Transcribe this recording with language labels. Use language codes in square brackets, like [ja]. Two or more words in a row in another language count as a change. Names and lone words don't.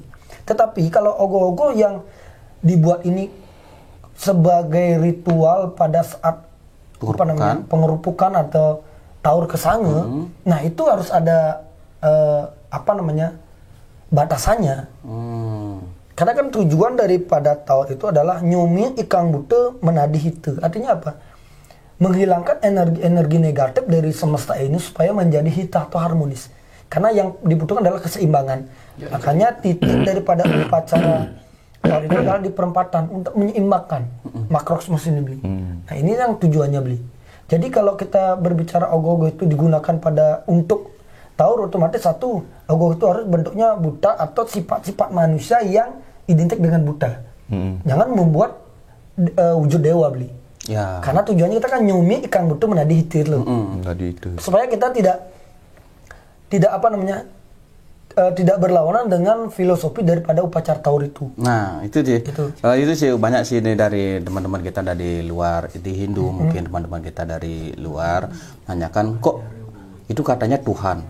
[id] Tetapi kalau ogoh-ogoh yang dibuat ini sebagai ritual pada saat pengerupukan atau Taur Kesange, nah itu harus ada batasannya. Karena kan tujuan daripada Taur itu adalah [ban] nyomi ikang bute menadi hite. [id] Artinya apa? Menghilangkan energi negatif dari semesta ini supaya menjadi hita atau harmonis. Karena yang dibutuhkan adalah keseimbangan. Makanya titik daripada upacara Taur itu adalah di perempatan untuk menyeimbangkan makrokosmos ini beli. Nah, ini yang tujuannya beli. Jadi kalau kita berbicara ogoh-ogoh itu digunakan untuk Taur, otomatis satu, ogoh itu harus bentuknya buta atau sifat-sifat manusia yang identik dengan buta. Jangan membuat wujud dewa beli. Ya. Karena tujuannya kita kan [ban] nyumi ikan buta menadi hitir [id] loh. Supaya kita tidak berlawanan dengan filosofi daripada upacara Taur itu. Nah, itu sih. Itu sih banyak sih ini dari teman-teman kita dari luar di Hindu, mungkin teman-teman kita dari luar nanyakan kok itu katanya Tuhan.